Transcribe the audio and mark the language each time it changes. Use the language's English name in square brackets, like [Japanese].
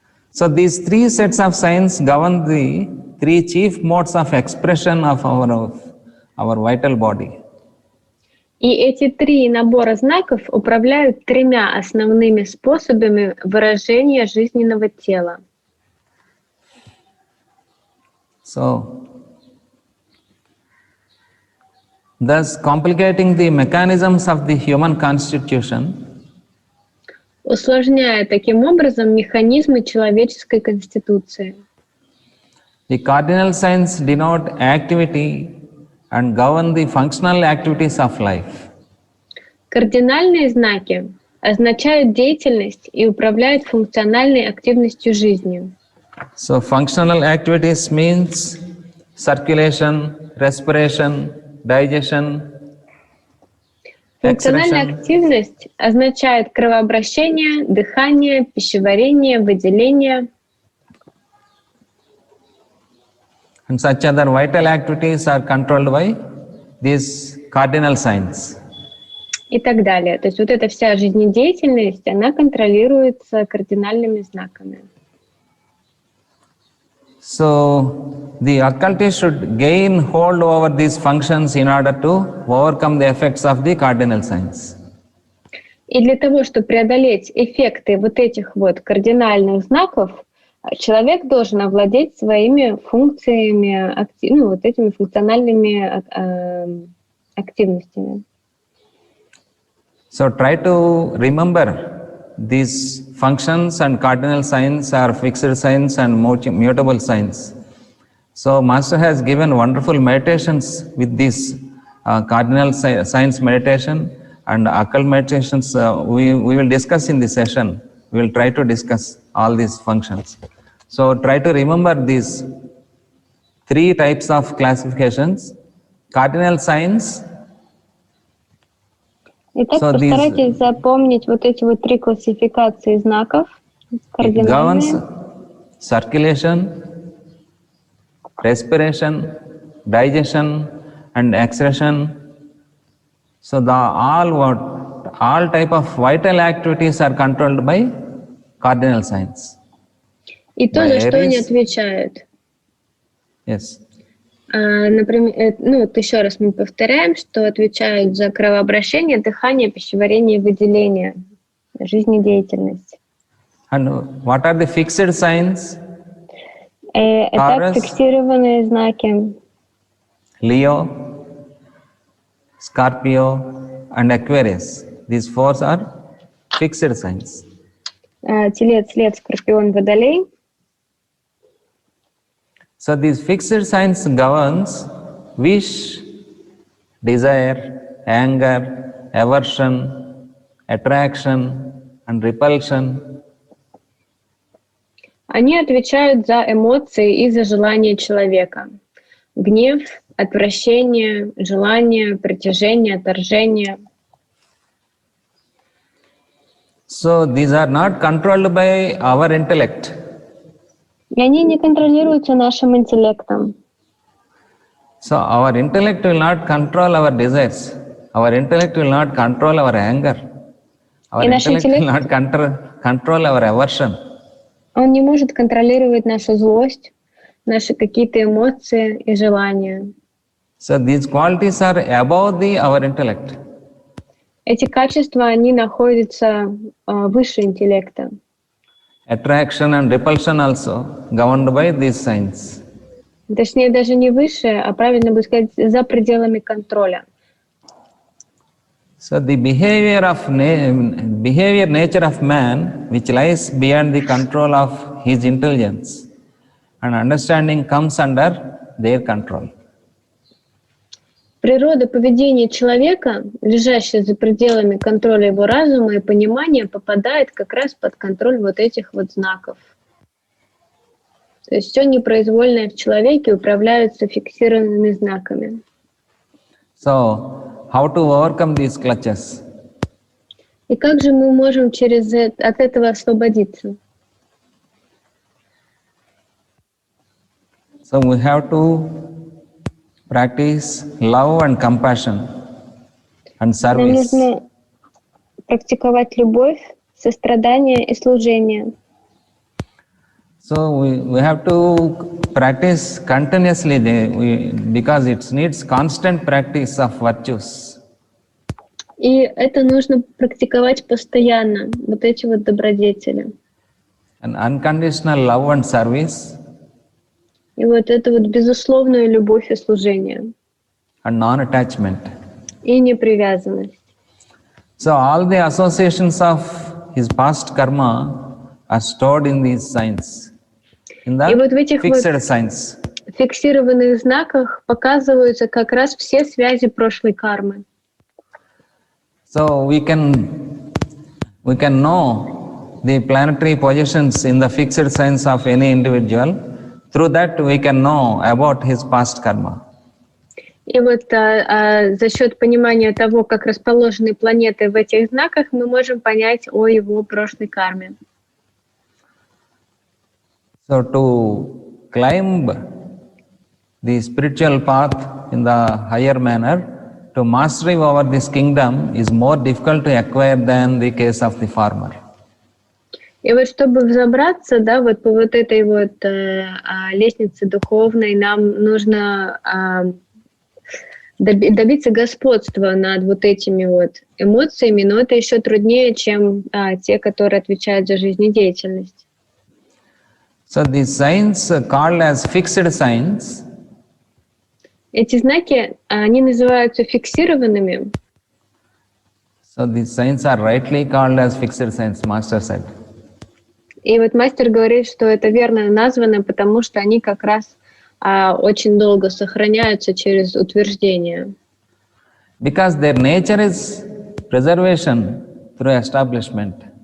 [English] So these 3 sets of signs govern the 3 chief modes of expression of our vital body. [Russian] И эти 3 набора знаков управляют 3 основными способами выражения жизненного тела. [English] So, thus complicating the mechanisms of the human constitution, [Russian] усложняя таким образом механизмы человеческой конституции. [English] the cardinal signs denote activity and govern the functional activities of life. [Russian] Кардинальные знаки означают деятельность и управляют функциональной активностью жизни. [English] So functional activities means circulation, respiration, digestion, [Russian] Функциональная [English] excretion, [Russian] активность означает кровообращение, дыхание, пищеварение, выделение. [English] and such other vital activities are controlled by these cardinal signs. [Russian] И так далее. То есть вот эта вся жизнедеятельность, она контролируется кардинальными знаками. [English] So the occultist should gain hold over these functions in order to overcome the effects of the cardinal signs. [Russian] И для того, чтобы преодолеть эффекты вот этих вот кардинальных знаков, человек должен овладеть своими функциями, вот этими функциональными активностями. [English] So try to remember these functions and cardinal signs are fixed signs and mutable signs. So Master has given wonderful meditations with these cardinal signs meditation and occult meditations. We will discuss in this session. We will try to discuss all these functions. So try to remember these 3 types of classifications. Cardinal signs. [Russian] Итак, [English] So [Russian] постарайтесь запомнить вот эти вот 3 классификации знаков. [English] It [Russian] Кардинальные. [English] governs circulation, respiration, digestion, and excretion. So all type of vital activities are controlled by cardinal signs. [Russian] И то, [English] By [Russian] за что они [English] Aries. [Russian] отвечают. [English] Yes. [Russian] Например, ну вот еще раз мы повторяем, что отвечают за кровообращение, дыхание, пищеварение и выделение, жизнедеятельность. [English] And what are the fixed signs? [Russian] Это [English] Taurus, [Russian] фиксированные знаки. [English] Leo, Scorpio, and Aquarius. These four are fixed signs. [Russian] Телец, Лев, Скорпион, Водолей. [English] So these fixed signs governs wish, desire, anger, aversion, attraction, and repulsion. [Russian] Они отвечают за эмоции и за желания человека. Гнев, отвращение, желание, притяжение, отторжение. [English] So these are not controlled by our intellect. [Russian] И они не контролируются нашим интеллектом. [English] So our intellect will not control our desires. Our intellect will not control our anger. Our [Russian] И наш [English] intellect will [Russian] интеллект, [English] not control our aversion. [Russian] он не может контролировать нашу злость, наши какие-то эмоции и желания. [English] So these qualities are above our intellect. [Russian] Эти качества, они находятся выше интеллекта. [English] Attraction and repulsion also governed by these signs. [Russian] Точнее, даже не выше, а правильно бы сказать, за пределами контроля. [English] So the behavior nature of man, which lies beyond the control of his intelligence and understanding, comes under their control. [Russian] Природа поведения человека, лежащая за пределами контроля его разума и понимания, попадает как раз под контроль вот этих вот знаков. То есть все непроизвольное в человеке управляется фиксированными знаками. [English] So, how to overcome these clutches? [Russian] И как же мы можем от этого освободиться? [English] So we have to practice love and compassion and service. [Russian] нужно практиковать любовь, сострадание и служение. [English] So we have to practice continuously because it needs constant practice of virtues. [Russian] И это нужно практиковать постоянно, вот эти вот добродетели. [English] And unconditional love and service [Russian] И вот это вот безусловная любовь и служение. [English] and non-attachment. [Russian] И непривязанность. [English] So all the associations of his past karma are stored in these signs, in [Russian] И вот в [English] the [Russian] этих [English] fixed [Russian] вот [English] signs. [Russian] фиксированных знаках показываются как раз все связи прошлой кармы. [English] So we can know the planetary positions in the fixed signs of any individual. Through that we can know about his past karma. [Russian] И вот за счет понимания того, как расположены планеты в этих знаках, мы можем понять о его прошлой карме. [English] So to climb the spiritual path in the higher manner, to mastery over this kingdom is more difficult to acquire than the case of the farmer. [Russian] И вот чтобы взобраться, да, вот по вот этой вот лестнице духовной, нам нужно добиться господства над вот этими вот эмоциями, но это еще труднее, чем те, которые отвечают за жизнедеятельность. [English] So these signs called as fixed signs. [Russian] Эти знаки, они называются фиксированными. [English] So these signs are rightly called as fixed signs, Master said. [Russian] И вот мастер говорит, что это верно названо, потому что они как раз очень долго сохраняются через утверждение. [English] Because their nature is preservation through establishment.